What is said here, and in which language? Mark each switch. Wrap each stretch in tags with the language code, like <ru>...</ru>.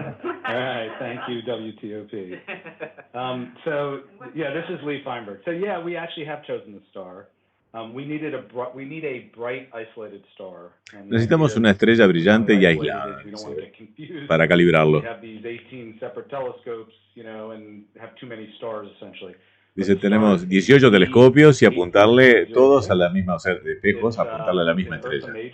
<en>All right, thank you, WTOP. So, yeah, this is Lee Feinberg. So, yeah, we actually have chosen the star. We need a bright, isolated star.</en> <es>Necesitamos una estrella brillante y aislada, para calibrarlo.</es> <en>We have these 18 separate telescopes, and have too many stars, essentially.</en> <es>Dice, tenemos 18 telescopios y apuntarle todos a la misma, o sea, de espejos, apuntarle a la misma estrella.</es>